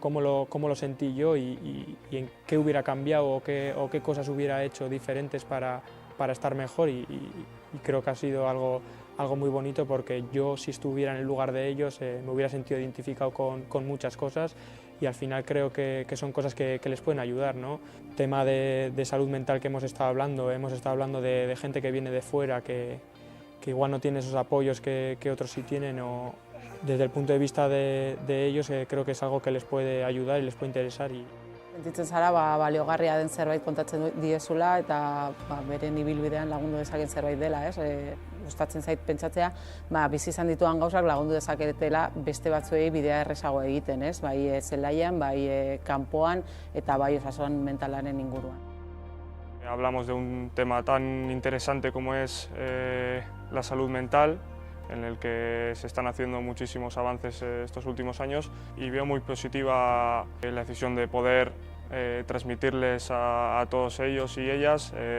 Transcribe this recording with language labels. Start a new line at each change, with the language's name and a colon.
Spanish: Cómo lo sentí yo y en qué hubiera cambiado o qué cosas hubiera hecho diferentes para estar mejor y creo que ha sido algo muy bonito, porque yo, si estuviera en el lugar de ellos, me hubiera sentido identificado con muchas cosas y al final creo que son cosas que les pueden ayudar, ¿no? Tema de salud mental que hemos estado hablando de gente que viene de fuera, que igual no tiene esos apoyos que otros sí tienen, o desde el punto de vista de ellos creo que es algo que les puede ayudar y les puede interesar.
Basque: Sentitzen zara, baliogarria den zerbait kontatzen diezula eta beren ibilbidean lagundu dezaken zerbait dela, ez? Gustatzen zait pentsatzea, bizi izan ditudan gauzak lagundu dezaketela beste batzuei bidea errezago egiten, ez? Bai zelaian, bai kanpoan eta bai osasun mentalaren inguruan.
Spanish: Hablamos de un tema tan interesante como es la salud mental, en el que se están haciendo muchísimos avances estos últimos años, y veo muy positiva la decisión de poder transmitirles a todos ellos y ellas